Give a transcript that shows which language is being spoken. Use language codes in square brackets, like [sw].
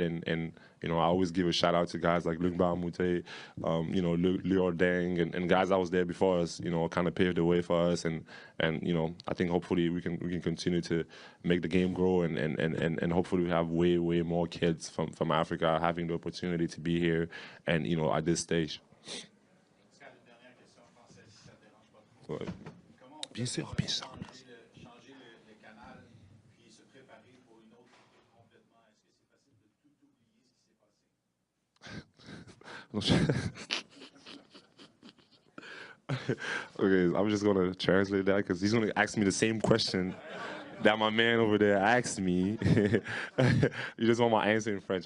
[en] And I always give a shout out to guys like Luc Bahamute, Lior Deng, and guys that was there before us, kind of paved the way for us. And I think hopefully we can continue to make the game grow, and hopefully we have way more kids from Africa having the opportunity to be here and at this stage. [fr] Pascal, une dernière question française, si ça ne dérange pas trop. Ouais. Comment on peut Bien sûr. changer le canal puis se préparer pour une autre équipe complètement? Est-ce que c'est facile de tout oublier ce qui s'est passé? [en] Okay, I'm just gonna translate that because he's gonna ask me the same question that my man over there asked me. You just want my answer in French.